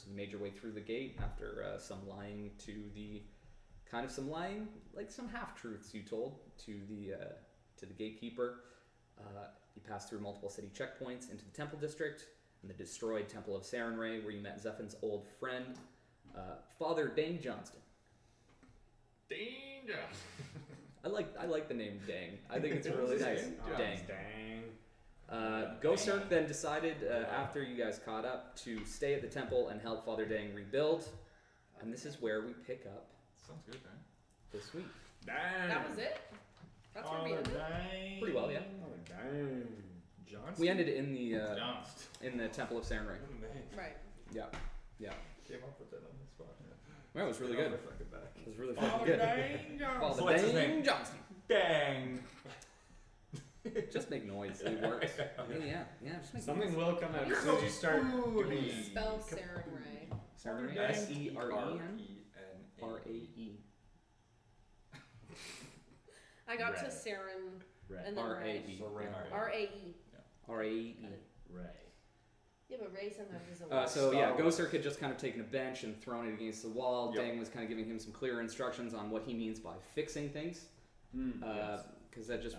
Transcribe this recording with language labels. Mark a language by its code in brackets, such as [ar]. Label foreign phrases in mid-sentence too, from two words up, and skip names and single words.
[en] You made your way through the gate after some lying to the some half truths you told to the gatekeeper. You passed through multiple city checkpoints into the temple district and the destroyed temple of Sarenrae, where you met Zephin's old friend, Father Dane Johnston. Dane Johnston. I like the name Dang. I think it's really nice. Dang. Dang. Gosirk then decided, after you guys caught up, to stay at the temple and help Father Dang rebuild. And this is where we pick up Sounds good, man. this week. Dang. That was it? That's where we ended? Pretty well, yeah. Dang. Johnston. We ended in the Johnston. in the temple of Sarenrae. What a name. Right. Yeah, yeah. Came up with that on the spot. Well, it was really Get good. off my fucking back. It was really fucking good. Father So what's his Dane name? Johnston. Dang. Just make noise. It works. Yeah. Just make Something noise. will come out as soon as you start doing Spell Sarenrae. Sarenrae. Dang. Seren. R-E-N-A. I got to Ray. Saren Ray. and then Ray. R-A-E. R-A-E. R-A-E. Ray. Yeah, but Ray sometimes isn't work. So yeah, Star Wars. Gosirk had just kind of taken a bench and thrown it against the wall. Yep. Dang was kind of giving him some clearer instructions on what he means by fixing things, because that just